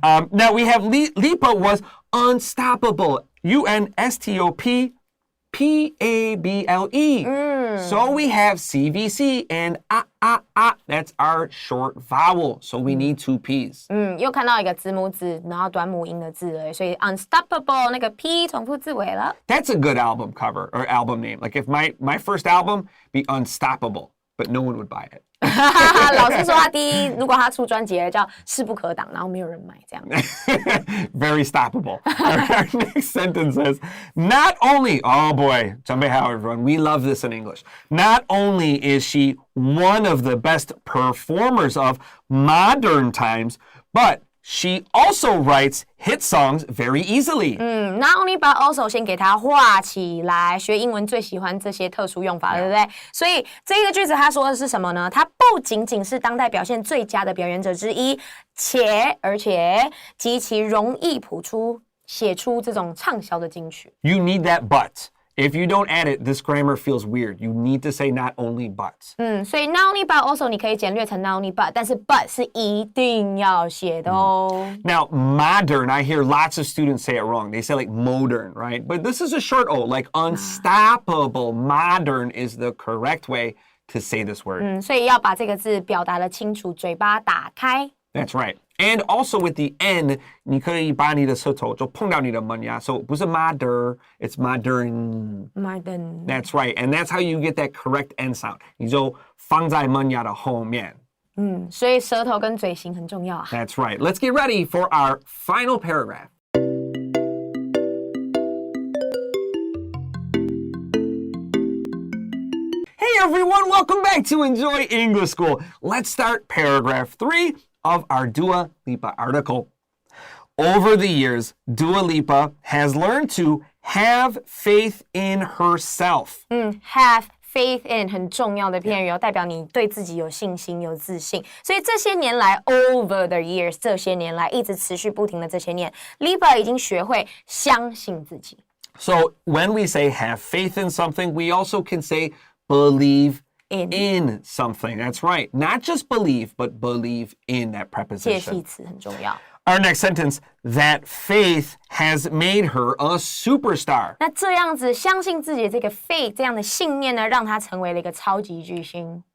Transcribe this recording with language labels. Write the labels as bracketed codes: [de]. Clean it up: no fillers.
[en] Now we have Lipa was unstoppable. UNSTOPPABLE. So we have CVC and that's our short vowel. So we need two P's. [zh] 又看到一个子母字，然后短母音的字了，所以 unstoppable 那个 P 重复字尾了。 [en] That's a good album cover or album name. Like if my first album be Unstoppable, but no one would buy it. [zh] 老师说他如果他出专辑叫势不可挡，然后没有人买这样。 [en] Very stoppable. Our next sentence says, not only, oh boy, Jumbe Howard, everyone, we love this in English. Not only is she one of the best performers of modern times, but she also writes hit songs very easily. Not only but also [zh] 先给它画起来，学英文最喜欢这些特殊用法，对不对？所以这个句子他说的是什么呢？他不仅仅是当代表现最佳的表演者之一，而且极其容易写出这种畅销的金曲。 [en] You need that but. If you don't add it, this grammar feels weird. You need to say not only but. [zh] 所以 [en] not only but also [zh] 你可以简略成 [en] not only but， [zh] 但是 but 是一定要写的哦。 [en] Now, modern, I hear lots of students say it wrong. They say like modern, right? But this is a short O, like unstoppable. Modern is the correct way to say this word. [zh] 所以要把这个字表达得清楚，嘴巴打开。 [en] That's right. And also with the N, [zh] 你可以把你的舌头就碰到你的门牙. [en] So [zh] 不是 [en] modern, it's modern. Modern. That's right. And that's how you get that correct N sound. [zh] 你就放在门牙的后面. 所以舌头跟嘴型很重要啊。 [en] That's right. Let's get ready for our final paragraph. Hey everyone, welcome back to Enjoy English School. Let's start paragraph 3 of our Dua Lipa article. Over the years, Dua Lipa has learned to have faith in herself. Have faith in [zh] 很重要的片语哦，代表你对自己有信心、有自信。所以这些年来 ， [en] over the years， [zh] 这些年来一直持续不停的这些年 ，Lipa 已经学会相信自己。 [en] So when we say have faith in something, we also can say believe in something. That's right. Not just believe, but believe in that [zh] 介系 [en] preposition. [zh] 词很重要。 [en] Our next sentence, that faith has made her a superstar. [zh] 那这样子相信自己的这个 faith 这样的信念呢，让她成为了一个超级巨星。